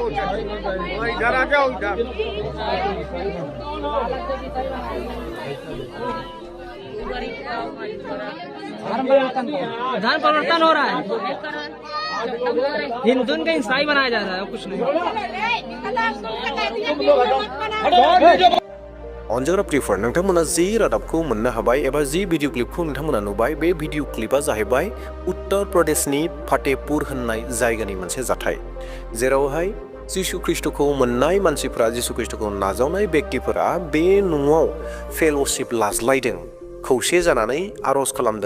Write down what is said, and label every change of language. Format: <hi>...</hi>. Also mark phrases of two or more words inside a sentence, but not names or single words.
<hi>इधर आ जाओ इधर धर्म परिवर्तन हो रहा है हिंदू का ईसाई बनाया जा रहा है कुछ नहीं</hi> <brx>अनजाग्रा प्रिफार नोंथांमोना जि रादाबखौ मोननो हाबाय एबा जि भिडिअ क्लिपखौ नोंथांमोना नुबाय बे भिडिअ क्लिपा जाहैबाय उत्तर प्रदेशनि फातेपुर होननाय जायगानि मोनसे जाथाय जेरावहाय जिशु ख्रिस्टखौ मोननाय मानसिफोरा जिशु ख्रिस्टखौ नाजावनाय व्यक्तिफोरा बे न'आव फेल'शिप लाज्लायदों खौसे जानानै आर'ज खालामदों</brx>